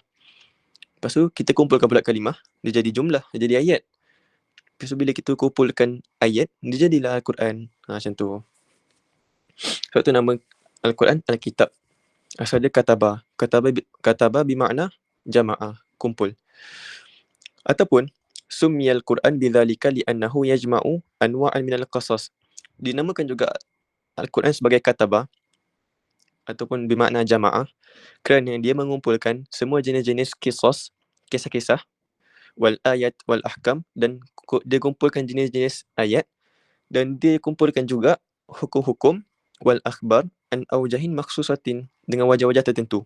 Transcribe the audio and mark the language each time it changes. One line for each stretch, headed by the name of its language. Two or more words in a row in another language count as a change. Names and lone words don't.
Malay: Lepas tu kita kumpulkan pula kalimah, dia jadi jumlah, dia jadi ayat. Lepas tu bila kita kumpulkan ayat, dia jadilah Al-Quran. Macam tu. Sebab tu nama Al-Quran Al-Kitab. Asal dia kataba. Kataba bermakna jama'ah, kumpul.
Arabic: Ataupun سمي القرآن بذلك لأنه يجمع أنواعا من القصص.
Malay: Dinamakan juga Al-Quran sebagai kataba ataupun bermakna jama'ah kerana dia mengumpulkan semua jenis-jenis kisah-kisah,
Arabic: والآيات والأحكام,
Malay: dan dia kumpulkan jenis-jenis ayat, dan dia kumpulkan juga hukum-hukum,
Arabic: والأخبار عن أوجه مخصوصة,
Malay: dengan wajah-wajah tertentu.